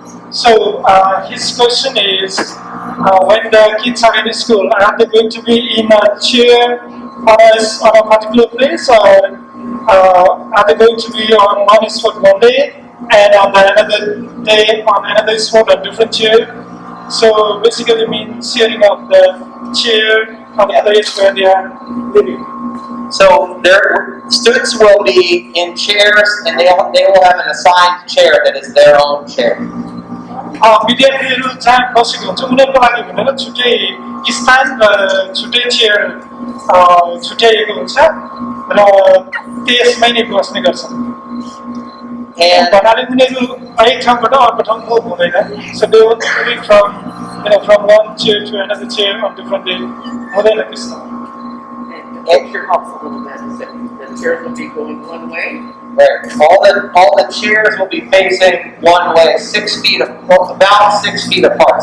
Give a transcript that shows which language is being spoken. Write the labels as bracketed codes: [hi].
[en] So his question is, when the kids are in school, are they going to be in a chair on a particular place, or are they going to be on one spot one day and on another day on another spot on different chair? So basically means sharing of the chair on the place where they are living. So their students will be in chairs, and they will have an assigned chair that is their own chair. [ne] विद्यार्थीहरू जहाँ बसेको हुन्छ उनीहरूको लागि भनेर छुट्टै स्थान र छुट्टै चेयर छुट्याइएको हुन्छ र त्यसमै नै बस्ने गर्छन्। भन्नाले उनीहरू एक ठाउँबाट अर्को ठाउँ मुभ हुँदैन। [en] So they will move from one chair to another chair on different day [ne] हुँदैन त्यस्तो। [en] It sure helps a little bit. The chairs will be going one way. Right. All the chairs will be facing one way, 6 feet, about 6 feet apart.